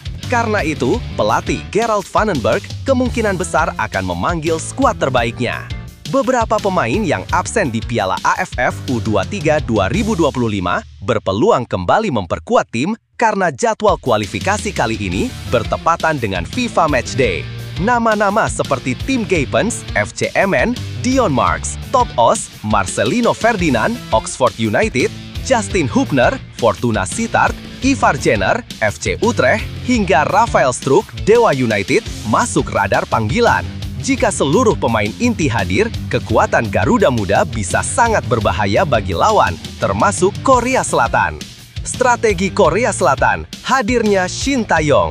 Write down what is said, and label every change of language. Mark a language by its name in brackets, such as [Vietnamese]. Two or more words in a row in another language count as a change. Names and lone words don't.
[Indonesian] Karena itu, pelatih Gerald Vandenberg kemungkinan besar akan memanggil skuad terbaiknya. Beberapa pemain yang absen di Piala AFF U23 2025 berpeluang kembali memperkuat tim karena jadwal kualifikasi kali ini bertepatan dengan FIFA Matchday. Nama-nama seperti Tim Gapens, FC Emmen, Dion Marks, Top Os, Marcelino Ferdinand, Oxford United, Justin Hubner, Fortuna Sittard, Ivar Jenner, FC Utrecht, hingga Rafael Struijk, Dewa United, masuk radar panggilan. Jika seluruh pemain inti hadir, kekuatan Garuda Muda bisa sangat berbahaya bagi lawan, termasuk Korea Selatan. Strategi Korea Selatan, hadirnya Shin Tae-yong.